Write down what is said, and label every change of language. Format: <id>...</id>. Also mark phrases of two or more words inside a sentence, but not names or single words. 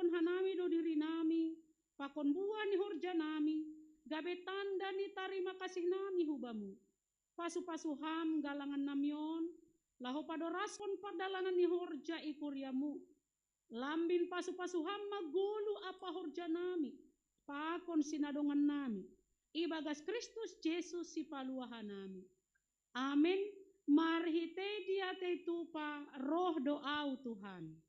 <bts>hanami do diri nami, pakon buah ni horja nami, gabe tanda ni</bts> <id>terima kasih</id> <bts>nami hubamu, pasu-pasu ham galangan namion, laho padoraskon padalangan ni horja ikuriamu, lambin pasu-pasu ham magulu apa horja nami, pakon sinadongan nami, ibagas Kristus Yesus si paluahan nami. Amin. Marhite dia te tupa roh doau Tuhan.</bts>